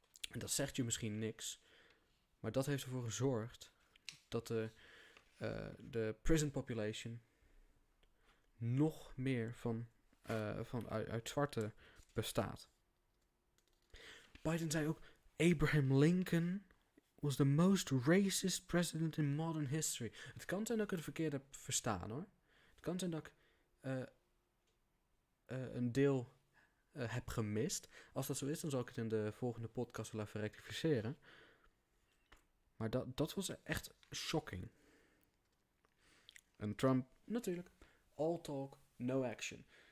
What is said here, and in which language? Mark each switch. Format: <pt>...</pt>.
<nl>En dat zegt je misschien niks. Maar dat heeft ervoor gezorgd dat de prison population nog meer uit zwarte bestaat. Biden zei ook,</nl> <en>Abraham Lincoln was the most racist president in modern history.</en> <nl>Het kan zijn dat ik het verkeerd heb verstaan hoor. Het kan zijn dat ik een deel heb gemist. Als dat zo is, dan zal ik het in de volgende podcast wel even rectificeren. Maar dat was echt shocking. En Trump, natuurlijk,</nl> <en>all talk, no action.</en>